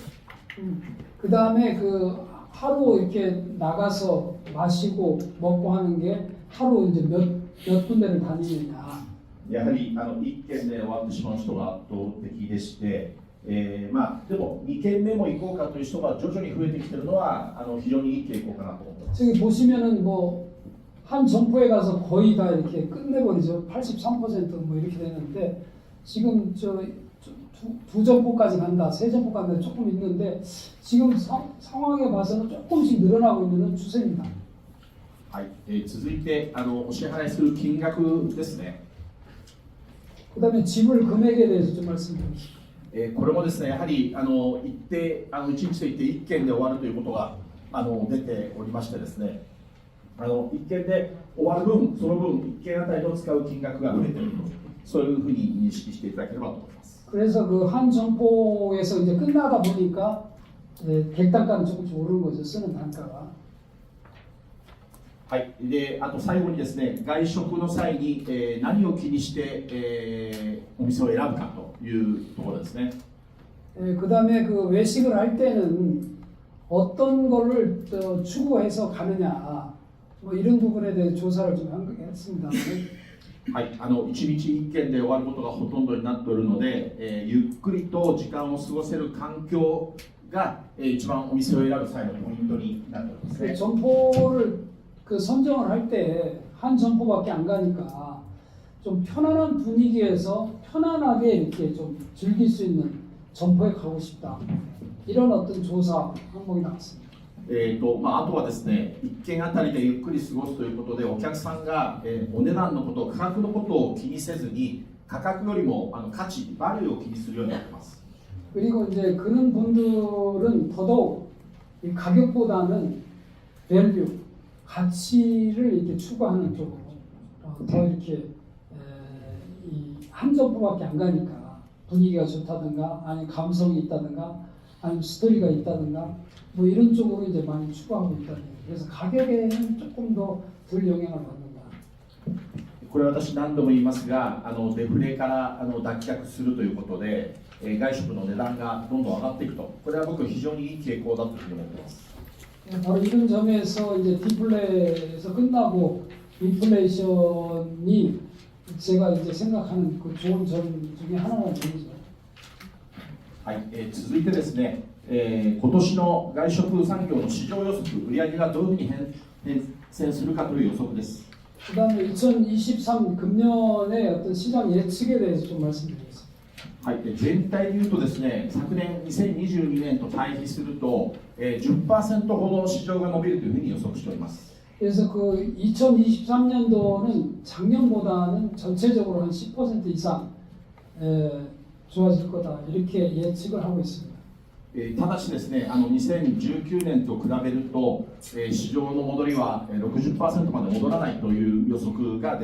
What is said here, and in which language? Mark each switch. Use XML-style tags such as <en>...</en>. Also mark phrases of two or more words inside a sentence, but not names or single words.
<ko>그 다음에 그 하루 이렇게 나가서 마시고 먹고 하는 게 하루 이제 몇 군데를 다니느냐.</ko> <ja>やはり1軒で終わってしまう人が圧倒的でして、でも2軒目も行こうかという人が徐々に増えてきているのは非常にいい傾向かなと思います。</ja> <ko>저기 보시면은 뭐 한 점포에 가서 거의 다 이렇게 끝내버리죠. 83%뭐 이렇게 되는데 지금 두 점포까지 간다, 세 점포 간다 조금 있는데 지금 상황에 봐서는 조금씩 늘어나고 있는 추세입니다.</ko> <ja>はい、続いてお支払いする金額ですね。</ja> <ko>그다음에 지불 금액에 대해서 좀 말씀드리겠습니다.</ko> <ja>これもですね、やはり行って1日で行って1件で終わるということが出ておりましてですね、1件で終わる分、その分1件あたりの使う金額が増えていると、そういうふうに認識していただければと思います。</ja> <ko>그래서 그 한 점포에서 이제 끝나다 보니까 객단가는 조금씩 오르는 거죠. 쓰는 단가가.</ko> <ja>はい、であと最後にですね、外食の際に、何を気にして、お店を選ぶかというところですね。</ja> <ko>그 다음에 그 외식을 할 때는 어떤 거를 추구해서 가느냐 뭐 이런 부분에 대해 조사를 좀 했습니다.</ko> <ja>はい、1日1件で終わることがほとんどになっているので、ゆっくりと時間を過ごせる環境が、一番お店を選ぶ際のポイントになっておりますね。</ja> <ko>점포를 그 선정을 할 때 한 점포밖에 안 가니까 좀 편안한 분위기에서 편안하게 이렇게 좀 즐길 수 있는 점포에 가고 싶다. 이런 어떤 조사 항목이 나왔습니다.</ko> <ja>あとはですね、1件あたりでゆっくり過ごすということで、お客さんが、お値段のこと、価格のことを気にせずに、価格よりも価値、バリューを気にするようになっています。</ja> <ko>그리고 이제 그런 분들은 더더욱 이 가격보다는 밸류, 가치를 이렇게 추구하는 쪽으로 더 이렇게 한 점포밖에 안 가니까 분위기가 좋다든가 아니면 감성이 있다든가 아니면 스토리가 있다든가 뭐 이런 쪽으로 이제 많이 추구하고 있다는 거예요. 그래서 가격에는 조금 더 덜 영향을 받는다.</ko> <ja>これは私何度も言いますが、デフレから脱却するということで、外食の値段がどんどん上がっていくと、これは僕非常にいい傾向だというふうに思っています。</ja> <ko>바로 이런 점에서 이제 디플레에서 끝나고 인플레이션이 제가 이제 생각하는 그 좋은 점 중에 하나가 되죠.</ko> <ja>はい、続いてですね、今年の外食産業の市場予測、売上がどういうふうに変遷するかという予測です。</ja> <ko>그다음에 2023 금년의 어떤 시장 예측에 대해서 좀 말씀드리겠습니다.</ko> <ja>はい、全体でいうとですね、昨年2022年と対比すると、10% ほど市場が伸びるというふうに予測しております。</ja> <ko>그래서 그 2023년도는 작년보다는 전체적으로 한 10% 이상 좋아질 거다 이렇게 예측을 하고 있습니다.</ko> <ja>ただしですね、2019年と比べると、市場の戻りは 60% まで戻らないという予測が出ております。</ja>